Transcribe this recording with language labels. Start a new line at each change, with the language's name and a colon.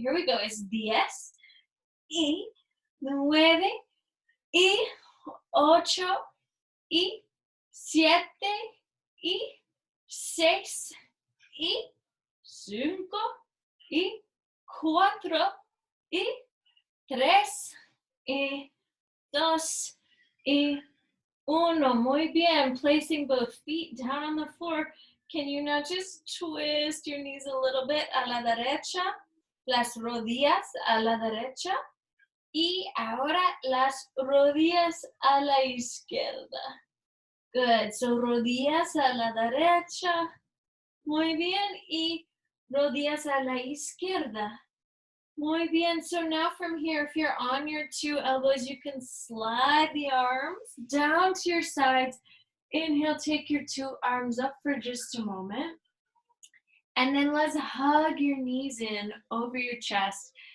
English: Here we go. It's 10 y 9 y 8 y 7 y 6 y 5 y 4 y 3 y 2 y 1.
Spanish: Muy bien.
English: Placing both feet down on the floor. Can you now just twist your knees a little bit
Spanish: a la derecha? Las rodillas a la derecha. Y ahora las rodillas a la izquierda. Good. So rodillas a la derecha. Muy bien. Y rodillas a la izquierda. Muy bien.
English: So now from here, if you're on your 2 elbows, you can slide the arms down to your sides. Inhale, take your 2 arms up for just a moment. And then let's hug your knees in over your chest.